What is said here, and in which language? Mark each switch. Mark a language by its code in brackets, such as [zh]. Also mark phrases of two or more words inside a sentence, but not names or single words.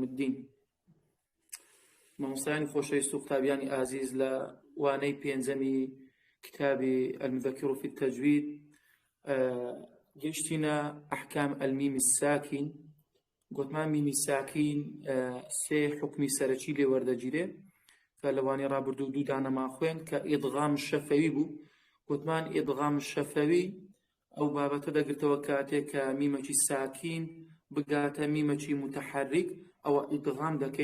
[ckb] الدين مامۆستایانی خۆشەویست و قوتابیانی ئازیز لە وانەی پێنجەمی کتابی المذكر في التجويد گەشتینە [ar] ئەحکام المیم الساکین [ckb] گوتمان میمی ساکین سێ حکمی سەرەکی لێ وەردەگیرێ کە لەوانەی ڕابردوو دوو دانەما خوێن کە [ar] ئیدغام شەفەوی [ckb] بوو گوتمان [ar] ئیدغام شەفەوی [ckb] ئەو بابەتە دەگرتەوە کاتێک کە میمەکی ساکین بگاتە میمەکی متحرک ئەوە ئیدغام دەکەین